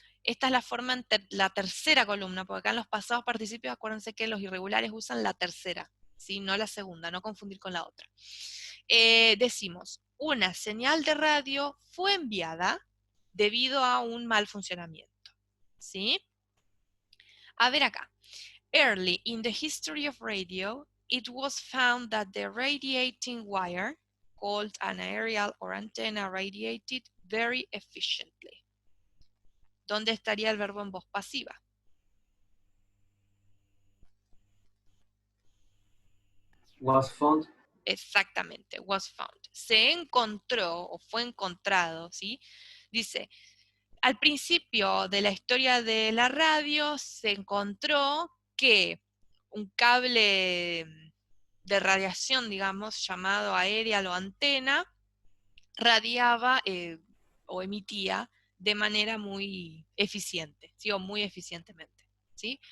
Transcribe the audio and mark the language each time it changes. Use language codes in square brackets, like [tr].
[es] Esta es la forma en la tercera columna, porque acá en los pasados participios, acuérdense que los irregulares usan la tercera, ¿sí? No la segunda, no confundir con la otra. Decimos, una señal de radio fue enviada debido a un mal funcionamiento, ¿sí? A ver acá. [en] Early in the history of radio, it was found that the radiating wire, called an aerial or antenna, radiated very efficiently. [es] ¿Dónde estaría el verbo en voz pasiva? [en] Was found. [es] Exactamente, [en] was found. [es] Se encontró o fue encontrado, ¿sí? Dice, al principio de la historia de la radio se encontró que un cable de radiación, digamos, llamado aérea o antena, radiaba o emitía de manera muy eficiente, ¿sí? O muy eficientemente, ¿sí?